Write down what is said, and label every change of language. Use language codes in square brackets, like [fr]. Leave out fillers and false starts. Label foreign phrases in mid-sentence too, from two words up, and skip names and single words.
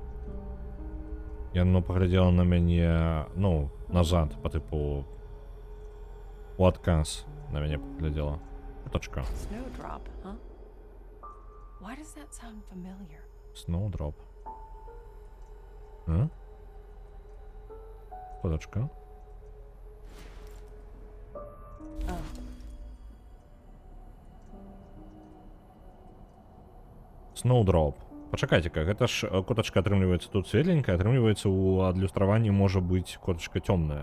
[be] Яно паглядзела на мяне, ну, назад, па тыпу у адказ на мяне паглядзела. Кутачка. [en] Snowdrop, huh? Why does that sound familiar? Snowdrop. [be] А? Кутачка. [en] Oh. Snowdrop. [be] Пачакайце-ка, гэта ж котачка атрымліваецца тут светленькая, атрымліваецца ў адлюстраванні можа быць котачка цёмная.